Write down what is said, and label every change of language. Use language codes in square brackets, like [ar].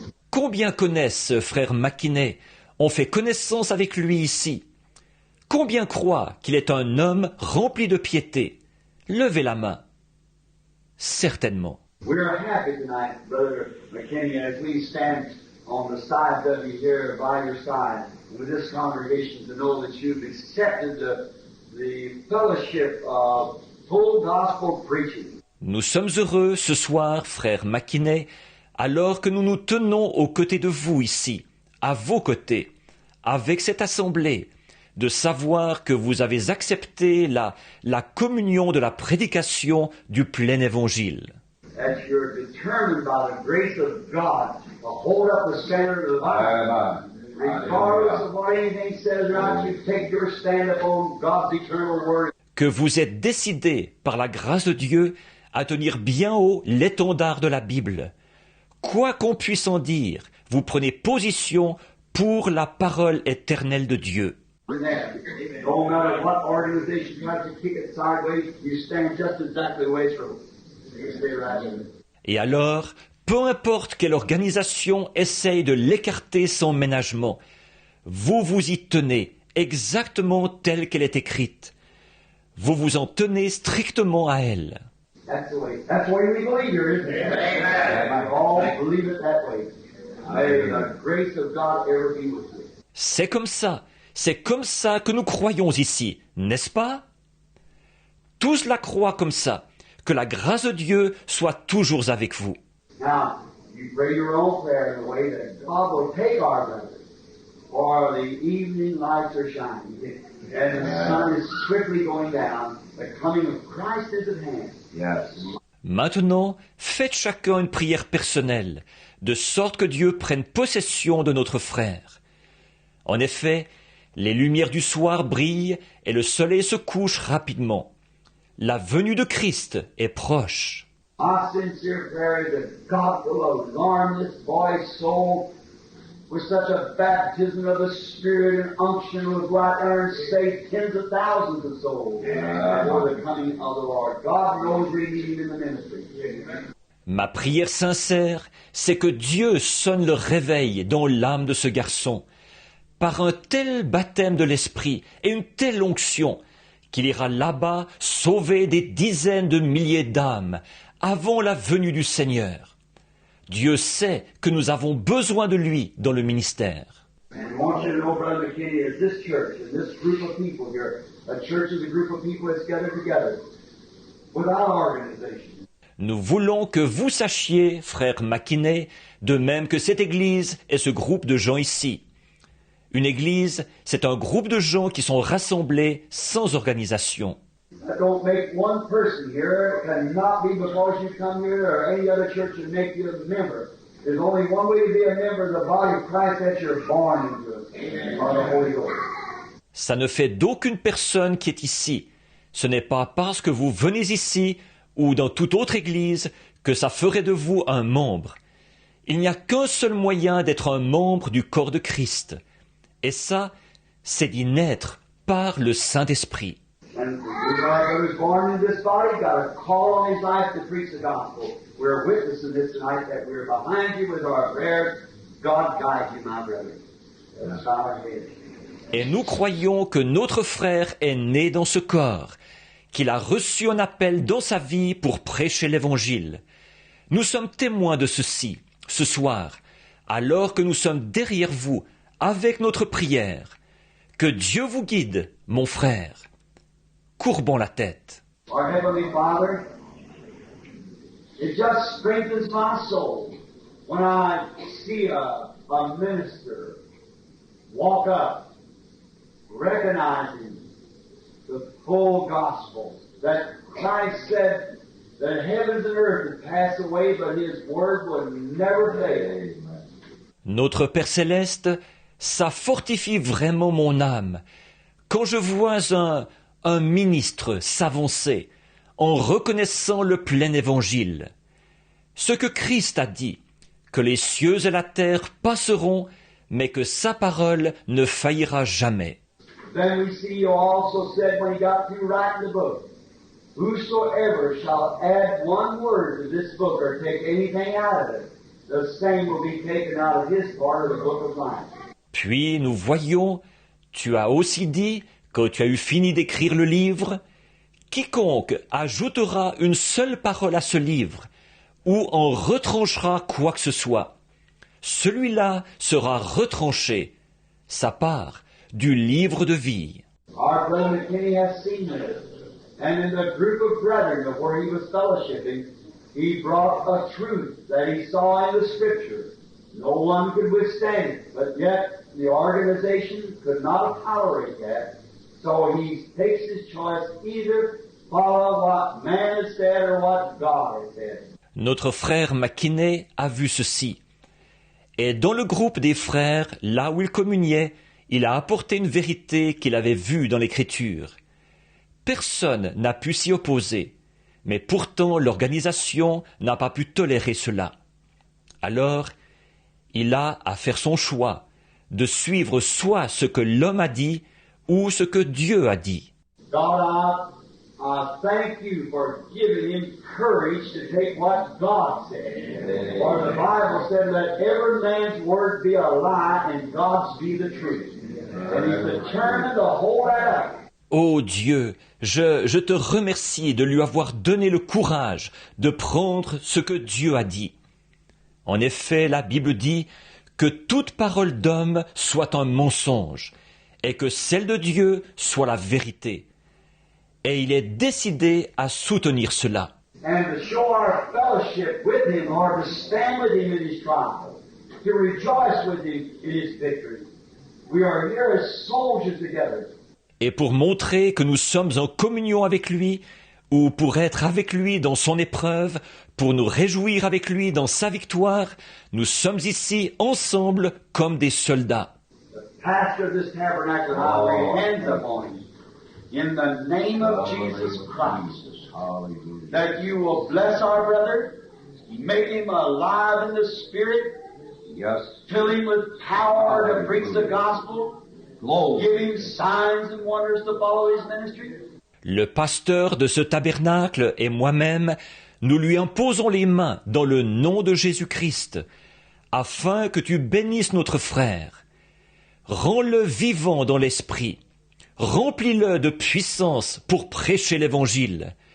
[fr] Combien connaissent frère McKinney, ont fait connaissance avec lui ici? Combien croient qu'il est un homme rempli de piété? Levez la main. Certainement. [en] We are happy tonight, Brother McKinney, as we stand on the side of you here by your side with this congregation to know that you've accepted the fellowship of full gospel preaching. [fr] Nous sommes heureux ce soir, frère McKinney, alors que nous nous tenons aux côtés de vous ici, à vos côtés, avec cette assemblée, de savoir que vous avez accepté la communion de la prédication du plein évangile. [en] That you're determined by the grace of God to hold up the standard of the Bible. Regardless of what anything says around you, take your stand upon God's eternal word. [fr] Que vous êtes décidés, par la grâce de Dieu, à tenir bien haut l'étendard de la Bible. Quoi qu'on puisse en dire, vous prenez position pour la parole éternelle de Dieu. [en] No matter what organization tries to kick it sideways, you stand just exactly the way it's written. You stay right in it. [fr] Et alors, peu importe quelle organisation essaye de l'écarter sans ménagement, vous vous y tenez exactement telle qu'elle est écrite. Vous vous en tenez strictement à elle. [en] That's the way we believe here, isn't it? Amen. We all believe it that way. May the grace of God ever be with you. [fr] C'est comme ça que nous croyons ici, n'est-ce pas? Tous la croient comme ça, que la grâce de Dieu soit toujours avec vous. [en] Now, you pray your own prayer in the way that God will take our brothers, for the evening lights are shining, and the sun is swiftly going down. The coming of Christ is at hand. Yes. [fr] Maintenant, faites chacun une prière personnelle, de sorte que Dieu prenne possession de notre frère. En effet, les lumières du soir brillent et le soleil se couche rapidement. La venue de Christ est proche. [en] Our sincere prayer is that God will alarm this boy's soul with such a baptism of the Spirit and unction will go out there and save tens of thousands of souls for the coming of the Lord. God knows we need him in the ministry. [fr] Ma prière sincère, c'est que Dieu sonne le réveil dans l'âme de ce garçon, par un tel baptême de l'Esprit et une telle onction, qu'il ira là-bas sauver des dizaines de milliers d'âmes avant la venue du Seigneur. Dieu sait que nous avons besoin de lui dans le ministère. [en] And we want you to know, Brother McKinney, is this church and this group of people here, a church is a group of people that's gathered together without organization. [fr] Nous voulons que vous sachiez, frère McKinney, de même que cette Église est ce groupe de gens ici. Une Église, c'est un groupe de gens qui sont rassemblés sans organisation. [en] That don't make one person here. It cannot be because you come here or any other church and make you a member. There's only one way to be a member of the body of Christ, that you're born into it, by the Holy Ghost. [fr] Ça ne fait d'aucune personne qui est ici. Ce n'est pas parce que vous venez ici ou dans toute autre église que ça ferait de vous un membre. Il n'y a qu'un seul moyen d'être un membre du corps de Christ. Et ça, c'est d'y naître par le Saint-Esprit. [en] And whoever was born in this body got a call on his life to preach the gospel. We're witnessing this tonight that we're behind you with our prayers. God guide you, my brother. Let's bow our heads. [fr] Et nous croyons que notre frère est né dans ce corps, qu'il a reçu un appel dans sa vie pour prêcher l'Évangile. Nous sommes témoins de ceci, ce soir, alors que nous sommes derrière vous, avec notre prière. Que Dieu vous guide, mon frère. Courbons la tête. [en] Our Heavenly Father, it just strengthens my soul when I see a minister walk up, recognizing the full gospel, that Christ said that heavens and earth would pass away, but His word would never fail. [fr] Notre Père Céleste, ça fortifie vraiment mon âme. Quand je vois un ministre s'avancer en reconnaissant le plein évangile. Ce que Christ a dit, que les cieux et la terre passeront, mais que sa parole ne faillira jamais. [en] Then we see you also said when He got through writing the book, whosoever shall add one word to this book or take anything out of it, the same will be taken out of his part of the book of life. [fr] Puis nous voyons, tu as aussi dit, quand tu as eu fini d'écrire le livre, quiconque ajoutera une seule parole à ce livre, ou en retranchera quoi que ce soit, celui-là sera retranché, sa part, du livre de vie. [en] Our brother McKinney has seen this, and in the group of brethren of where he was fellowshipping, he brought a truth that he saw in the Scripture. No one could withstand it, but yet the organization could not tolerate that. So he takes his choice, either follow what man has said or what God has said. [fr] Notre frère McKinney a vu ceci. Et dans le groupe des frères, là où il communiait, il a apporté une vérité qu'il avait vue dans l'Écriture. Personne n'a pu s'y opposer, mais pourtant l'organisation n'a pas pu tolérer cela. Alors, il a à faire son choix, de suivre soit ce que l'homme a dit, ou ce que Dieu a dit. [en] God, I thank you for giving him courage to take what God said. For the Bible said, let every man's word be a lie and God's be the truth. And he's determined to hold that up. [fr] Ô Dieu, je te remercie de lui avoir donné le courage de prendre ce que Dieu a dit. En effet, la Bible dit que toute parole d'homme soit un mensonge, et que celle de Dieu soit la vérité. Et il est décidé à soutenir cela. [en] And to show our fellowship with him, or to stand with him in his trial, to rejoice with him in his victory. We are here as soldiers together. [fr] Et pour montrer que nous sommes en communion avec lui, ou pour être avec lui dans son épreuve, pour nous réjouir avec lui dans sa victoire, nous sommes ici ensemble comme des soldats. [en] Pastor of this tabernacle, I lay hands upon him in the name of Jesus Christ, that you will bless our brother, make him alive in the Spirit, fill him with power to preach the gospel, give him signs and wonders to follow his ministry. [fr] Le pasteur de ce tabernacle et moi-même, nous lui imposons les mains dans le nom de Jésus-Christ, afin que tu bénisses notre frère. Rends-le vivant dans l'esprit. Remplis-le de puissance pour prêcher l'Évangile.